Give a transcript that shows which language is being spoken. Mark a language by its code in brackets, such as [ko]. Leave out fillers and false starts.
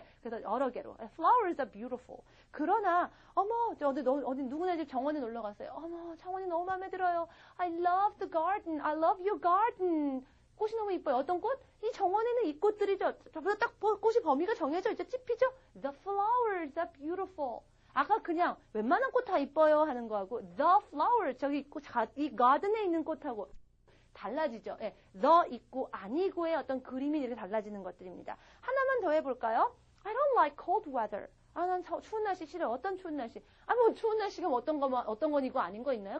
[ko] 그래서 여러 개로. [en] flowers are beautiful. [ko] 그러나 어디 누구네 집 정원에 놀러 갔어요. 정원이 너무 마음에 들어요. [en] I love the garden. I love your garden. [ko] 꽃이 너무 이뻐요. 어떤 꽃? 이 정원에는 이 꽃들이죠. 저보다 딱 꽃이 범위가 정해져 있죠. 찝히죠? [en] The flowers are beautiful. [ko] 아까 그냥 웬만한 꽃 다 이뻐요 하는 거하고 the flowers 저기 이 가든에 있는 꽃하고 달라지죠. the 있고 아니고의 어떤 그림이 이렇게 달라지는 것들입니다. 하나만 더 해볼까요? [en] I don't like cold weather. [ko] 아, 난 추운 날씨 싫어. 어떤 추운 날씨? 아, 뭐 추운 날씨가 어떤 건 이거 아닌 거 있나요?